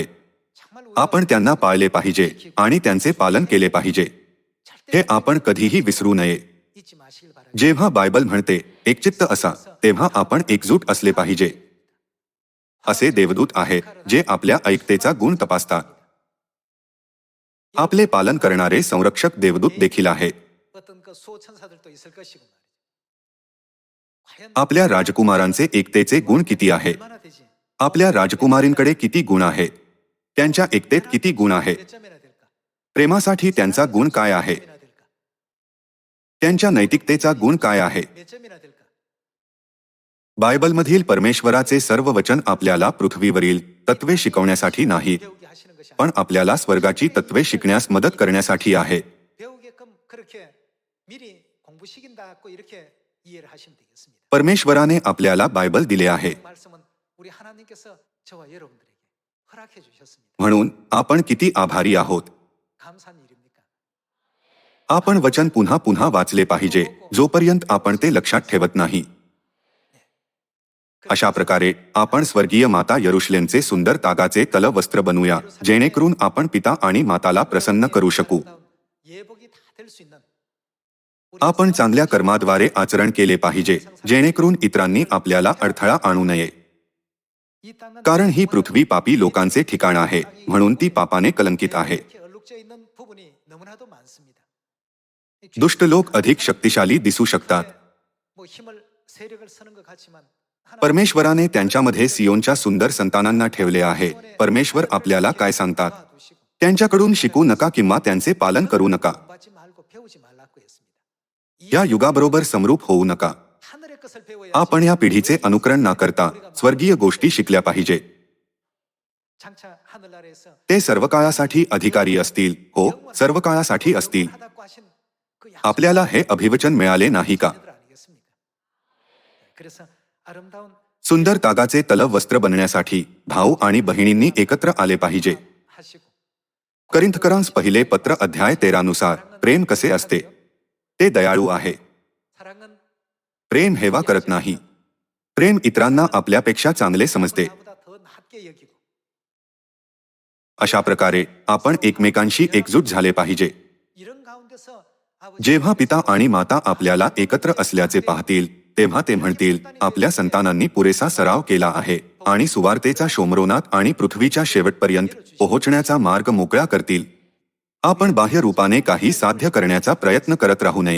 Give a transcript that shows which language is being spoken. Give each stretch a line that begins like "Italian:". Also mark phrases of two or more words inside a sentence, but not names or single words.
Korean: 정말
Marathi: आपण त्यांना पाळले पाहिजे आणि त्यांचे पालन केले पाहिजे. हे आपण कधीही विसरू नये.
Korean: 잊지 마시길 바랍니다.
Marathi: जेव्हा बायबल म्हणते एकचित्त असा, तेव्हा आपण एकजूट असले पाहिजे. असे देवदूत आहेत जे आपल्या ऐकतेचा गुण तपासतात. आपले पालन करणारे संरक्षक देवदूत देखील आहेत.
Korean: 어떤 그 수호천사들도 있을 것이고 말이죠. 과연
Marathi: आपल्या राजकुमारांचे एकतेचे गुण किती आहे?
Korean: 얼마나 되지?
Marathi: आपल्या राजकुमारींकडे किती गुण आहेत? त्यांच्या एकतेत किती गुण आहेत?
Korean: 몇 점이나 될까?
Marathi: प्रेमासाठी त्यांचा गुण काय आहे?
Korean: 몇 점이나 될까?
Marathi: त्यांच्या नैतिकतेचा गुण काय आहे?
Korean: 몇 점이나 될까?
Marathi: बायबलमधील परमेश्वराचे सर्व वचन आपल्याला पृथ्वीवरील तत्वे शिकवण्यासाठी नाहीत,
Korean: 배우게 하시는 것이
Marathi: पण आपल्याला स्वर्गाची तत्वे शिकण्यास मदत करण्यासाठी आहे.
Korean: 배우게끔 그렇게 미리 공부시킨다고 이렇게 이해를 하시면 되겠습니다.
Marathi: परमेश्वराने आपल्याला बायबल दिले आहे.
Korean: 그 말씀은 우리 하나님께서 저와 여러분들에게 허락해 주셨습니다.
Marathi: म्हणून आपण किती आभारी आहोत.
Korean: 감사한 일입니까?
Marathi: आपण वचन पुन्हा पुन्हा वाचले पाहिजे जोपर्यंत आपण ते लक्षात ठेवत नाही. अशा प्रकारे आपण स्वर्गीय माता यरुशलेमचे सुंदर तागाचे तलवस्त्र बनवूया, जेणेकरून आपण पिता आणि माताला प्रसन्न करू शकू.
Korean: 예복이 다 될 수 있는
Marathi: आपण चांगल्या कर्माद्वारे आचरण केले पाहिजे, जेणेकरून इतरांनी आपल्याला अडथळा आणू नये.
Korean: 이 땅은
Marathi: कारण ही पृथ्वी पापी लोकांचे ठिकाण आहे, म्हणून ती पापाने कलंकित आहे.
Korean: 이렇게 얼룩져 있는 부분이 너무나도 많습니다.
Marathi: दुष्ट लोक अधिक शक्तिशाली दिसू शकतात.
Korean: 뭐 힘을 세력을 쓰는 것 같지만 하나님
Marathi: परमेश्वराने त्यांच्यामध्ये सियोनच्या सुंदर संतानांना ठेवले आहे. परमेश्वर आपल्याला काय सांगतात?
Korean: 도와두시고
Marathi: त्यांच्याकडून शिकू नका किंवा त्यांचे पालन करू नका.
Korean: 공부하지 말고 배우지 말라고 했습니다.
Marathi: या युगाबरोबर समरूप होऊ नका.
Korean: 하늘의 것을 배워야
Marathi: आपण या पिढीचे अनुकरण न करता स्वर्गीय गोष्टी शिकल्या पाहिजे.
Korean: 장차 하늘나라에서
Marathi: ते सर्व काळासाठी अधिकारी असतील. हो, सर्व काळासाठी असतील.
Korean: 하다고 하신 그
Marathi: आपल्याला हे अभिवचन मिळाले नाही का?
Korean: 약속들 아니겠습니까? 그래서 아름다운
Marathi: सुंदर तागाचे तलव वस्त्र बनण्यासाठी भाऊ आणि बहिणींनी एकत्र आले पाहिजे.
Korean: 하시고
Marathi: करिंथकरांस पहिले पत्र अध्याय 13 नुसार प्रेम कसे असते? ते दयाळू आहे.
Korean: 사랑은
Marathi: प्रेम हेवा करत नाही. प्रेम इतरांना आपल्यापेक्षा चांगले समजते.
Korean: 나보다 더 낮게 여기고
Marathi: अशा प्रकारे आपण एकमेकांशी एकजूट झाले पाहिजे.
Korean: 이런 가운데서 아버지
Marathi: जेव्हा पिता आणि माता आपल्याला एकत्र असल्याचे पाहतील तेव्हा ते म्हणतील, आपल्या संतानांनी पुरेसा सराव केला आहे आणि सुवार्तेचा शोमरोनात आणि पृथ्वीच्या शेवटपर्यंत पोहोचण्याचा मार्ग मोकळा करतील. आपण बाह्य रूपाने काही साध्य करण्याचा प्रयत्न करत राहू नये.